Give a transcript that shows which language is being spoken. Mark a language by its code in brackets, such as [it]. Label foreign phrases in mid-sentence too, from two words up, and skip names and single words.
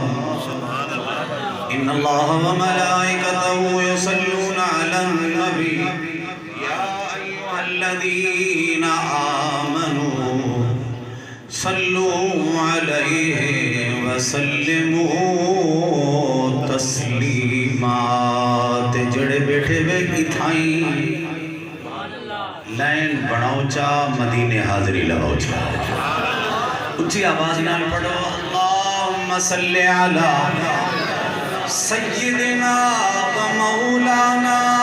[ar] إن الله وملائكته يصلون على النبي يا أيها الذين آمنوا صلوا عليه وسلموا تسلیما [skr] تے جڑے بیٹھے بے اتھائیں لائن بڑھاؤ چا مدینے حاضری لگاؤ چا اچھی آواز نال پڑھو [ar] اللہم صلی علی سیدنا و مولانا